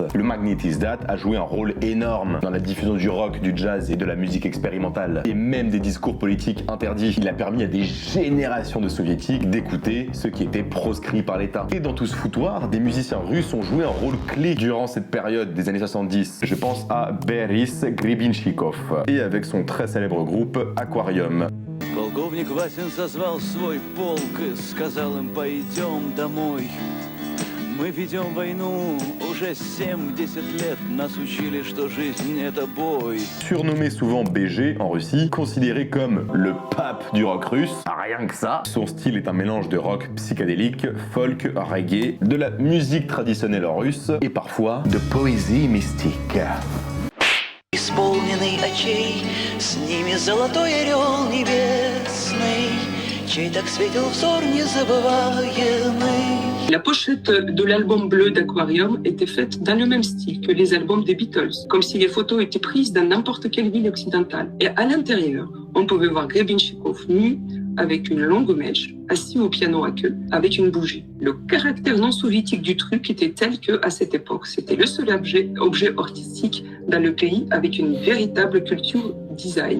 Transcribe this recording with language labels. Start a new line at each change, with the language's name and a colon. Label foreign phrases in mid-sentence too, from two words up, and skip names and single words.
French: Le magnetizdat a joué un rôle énorme dans la diffusion du rock, du jazz et de la musique expérimentale, et même des discours politiques interdits. Il a permis à des générations de soviétiques d'écouter ce qui était proscrit par l'État. Et dans tout ce foutoir, des musiciens russes ont joué un rôle clé durant cette période des années 70. Je pense à Boris Grebinchikov, et avec son très célèbre groupe Aquarium.
Russian: Полковник Васин созвал свой полк и сказал им: пойдем домой. Мы ведем войну уже 7-10 лет, нас учили, что жизнь это бой.
French: Surnommé souvent BG en Russie, considéré comme le pape du rock russe, rien que ça. Son style est un mélange de rock psychédélique, folk, reggae, de la musique traditionnelle russe et parfois de poésie mystique.
Russian: Исполненный очей, с ними золотой орел небесный, чей так светил взор незабываемый.
French: La pochette de l'album bleu d'Aquarium était faite dans le même style que les albums des Beatles, comme si les photos étaient prises dans n'importe quelle ville occidentale. Et à l'intérieur, on pouvait voir Grebinchikov nu, avec une longue mèche, assis au piano à queue, avec une bougie. Le caractère non soviétique du truc était tel qu'à cette époque, c'était le seul objet artistique dans le pays avec une véritable culture design.